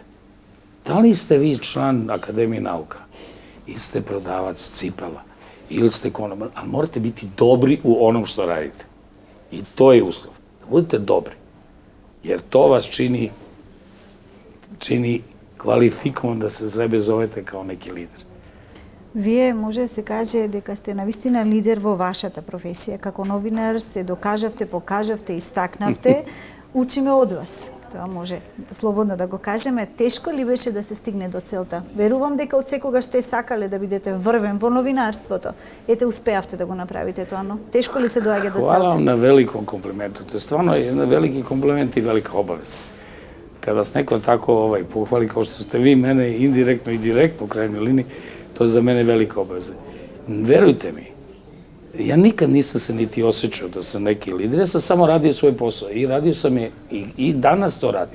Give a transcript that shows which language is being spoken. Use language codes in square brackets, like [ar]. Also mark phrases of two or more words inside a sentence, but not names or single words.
[sr] Da li ste vi član Akademije nauka, ili ste prodavac cipela, ili ste konobar, ali morate biti dobri u onom što radite. I to je uslov. Da budete dobri. Jer to vas čini kvalifikovan da se sebe zovete kao neki lider. [mk] Вие може да се каже дека сте навистина лидер во вашата професија. Како новинар се докажавте, покажавте, истакнавте. Учиме од вас. Тоа може слободно да го кажеме. Тешко ли беше да се стигне до целта? Верувам дека од секогаш сте сакале да бидете врвен во новинарството. Ете, успеавте да го направите тоа, но тешко ли се доаѓа до целта? [sr] Хвала вам на великом комплименту. Тоа стварно е една велики комплимент и велика обавеза. Kada vas neko tako pohvali kao što ste vi mene indirektno i direktno u krajnjoj liniji, to je za mene velika obaveza. Verujte mi, ja nikad nisam se niti osjećao da sam neki lider, ja sam samo radio svoj posao i radio sam je i danas to radim.